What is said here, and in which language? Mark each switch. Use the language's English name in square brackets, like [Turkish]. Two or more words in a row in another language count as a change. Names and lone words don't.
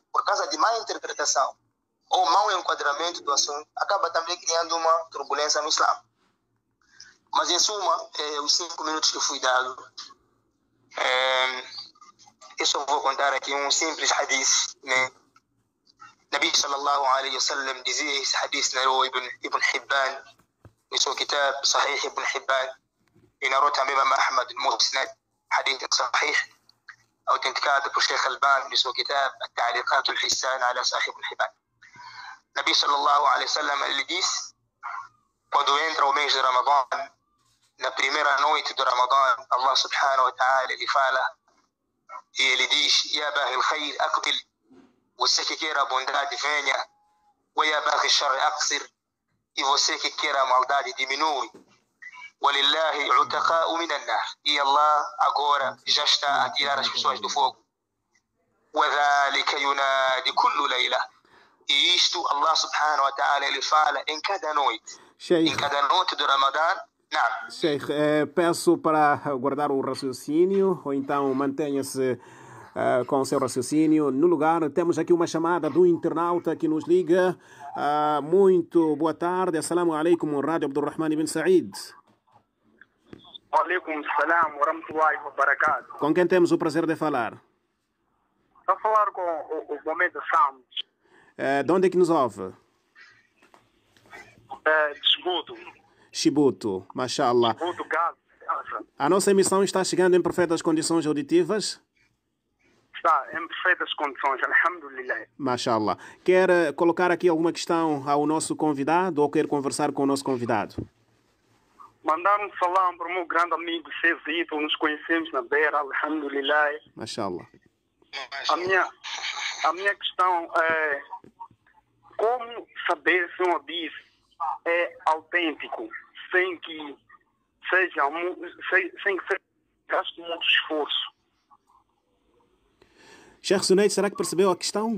[Portuguese] Por causa de má interpretação ou mau enquadramento do assunto, acaba também criando uma turbulência no Islã. Mas, em suma, os 5 minutos que fui dado, eu só vou contar aqui um simples hadith, né? [Arabic] نبي صلى الله عليه وسلم [Portuguese] dizia esse hadith na Ibn Hibban, no seu kitab Sahih Ibn Hibban, e narrou também Imam Ahmad al-Musnad, [Arabic] حديث صحيح, [Portuguese] autenticado por Sheikh Alban no seu kitab At-Ta'liqat al-Hissan ala Sahih Ibn Hibban. [Arabic] نبي صلى الله عليه وسلم, [Portuguese] ele disse, quando entra o mês de Ramadã, na primeira noite do Ramadã, [Arabic] الله سبحانه وتعالى, [Portuguese] ele fala, e ele diz, [Arabic] يا باغي الخير أقبل, [Portuguese] você que quer a bondade venha, [Arabic] ويا باغي الشر أقصر, [Portuguese] e você que quer a maldade diminui. [Arabic] ولله عتقاء من النار, [Portuguese] e Allah agora já está a tirar as pessoas do fogo. [Arabic] وذلك ينادي كل ليلة, [Portuguese] e isto [Arabic] الله سبحانه وتعالى [Portuguese] ele fala em cada noite. Em cada noite do Ramadã. Não. Sheikh, peço para guardar o raciocínio, ou então mantenha-se com o seu raciocínio. No lugar, temos aqui uma chamada do internauta que nos liga. Muito boa tarde. [Arabic] السلام عليكم, Rádio Abdurrahman ibn Said. عليكم السلام ورحمة الله وبركاته. [Portuguese] Com quem temos o prazer de falar? Estou a falar com o Mohamed Santos. De onde é que nos ouve? De Chibuto. Chibuto, mashallah. Chibuto, Gaza. A nossa emissão está chegando em perfeitas condições auditivas? Está em perfeitas condições, alhamdulillah. Mashallah. Quer colocar aqui alguma questão ao nosso convidado ou quer conversar com o nosso convidado? Mandar um salam para o meu grande amigo Cezito, nos conhecemos na Beira, alhamdulillah. Mashallah. A minha questão é como saber se um hadith é autêntico sem que seja gasto muito esforço. Sheikh Zunaid, será que percebeu a questão?